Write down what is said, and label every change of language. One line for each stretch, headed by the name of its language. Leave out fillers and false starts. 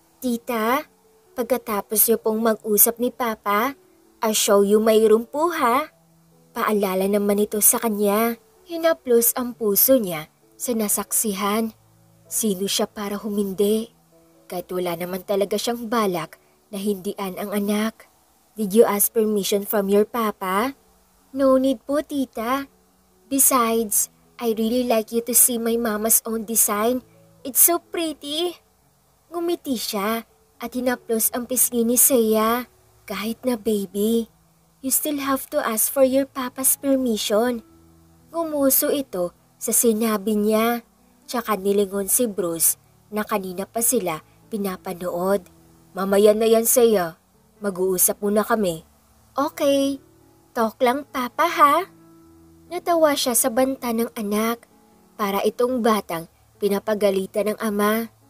Filipino: Tita, pagkatapos niyo pong mag-usap ni Papa,
English: I'll show you my room
Filipino: po ha. Paalala naman ito sa kanya. Hinaplos ang puso niya sa nasaksihan. Sino siya para humindi? Kahit wala naman talaga siyang balak na hindian ang anak.
English: Did you ask permission from your papa?
Filipino: No need po, tita.
English: Besides, I really like you to see my mama's own design. It's so pretty.
Filipino: Ngumiti siya at hinaplos ang pisngi ni Seiya. Kahit na baby,
English: you still have to ask for your papa's permission.
Filipino: Ngumuso ito sa sinabi niya. Tsaka nilingon si Bruce na kanina pa sila pinapanood. Mamaya na yan, Seiya. Mag-uusap muna kami. Okay, talk lang papa ha. Natawa siya sa banta ng anak. Para itong batang pinapagalitan ng ama.